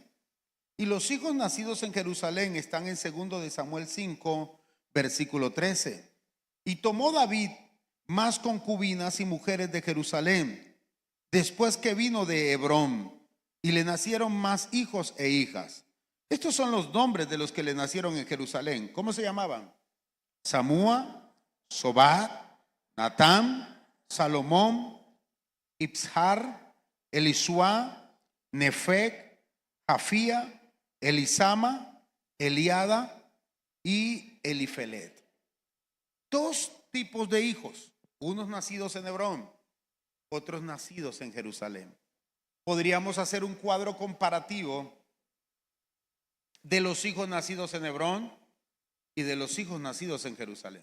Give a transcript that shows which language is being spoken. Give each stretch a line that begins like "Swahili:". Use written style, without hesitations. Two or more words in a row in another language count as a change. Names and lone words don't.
Spanish: Y los hijos nacidos en Jerusalén están en 2 de Samuel 5, versículo 13. Y tomó David más concubinas y mujeres de Jerusalén, después que vino de Hebrón, y le nacieron más hijos e hijas. Estos son los nombres de los que le nacieron en Jerusalén. ¿Cómo se llamaban? Samúa, Sobab, Natán, Salomón, Ibzar, Elisua, Nefec, Jafía, Elisama, Eliada y Elifelet. 2 tipos de hijos, unos nacidos en Hebrón, otros nacidos en Jerusalén. Podríamos hacer un cuadro comparativo de los hijos nacidos en Hebrón y de los hijos nacidos en Jerusalén.